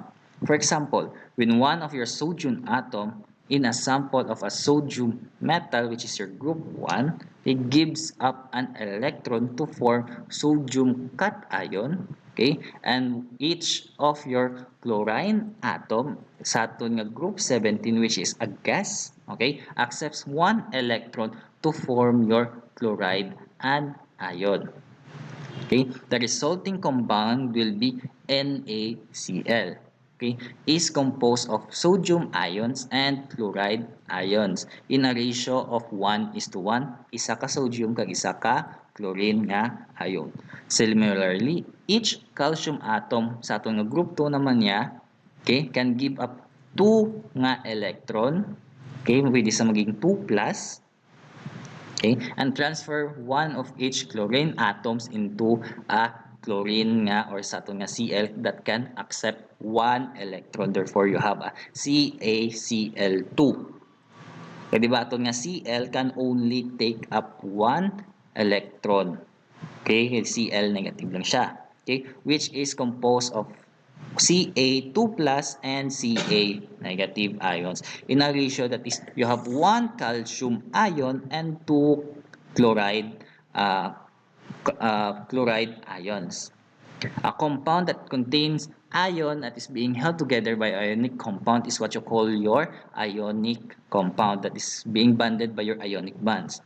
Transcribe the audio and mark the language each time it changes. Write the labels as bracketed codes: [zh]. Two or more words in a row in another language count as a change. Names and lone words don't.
[en] For example, when one of your sodium atom in a sample of a sodium metal, which is your group 1, it gives up an electron to form sodium cation. Okay? And each of your chlorine atom [hil] sa aton nga [en] group 17, which is a gas, okay, accepts one electron to form your chloride anion. Okay? The resulting compound will be NaCl. Okay? Is composed of sodium ions and chloride ions in a ratio of 1:1. [hil] Isa ka sodium kag isa ka chlorine nga ion. [en] Similarly, each calcium atom [hil] sa aton nga [en] group 2 [hil] naman niya, [en] okay, can give up 2 nga electron. [hil] Okay, pwede sa maging 2 plus. [en] Okay, and transfer one of each chlorine atoms into a chlorine nga or [hil] sa aton nga [en] Cl that can accept one electron. Therefore, you have a CaCl2. [hil] Kaya diba aton nga Cl can only take up one electron. Okay, Cl negative lang siya. [en] Okay, which is composed of Ca2 plus and Ca negative ions in a ratio that is you have one calcium ion and two chloride chloride ions. A compound that contains ion that is being held together by ionic compound is what you call your ionic compound that is being bonded by your ionic bonds.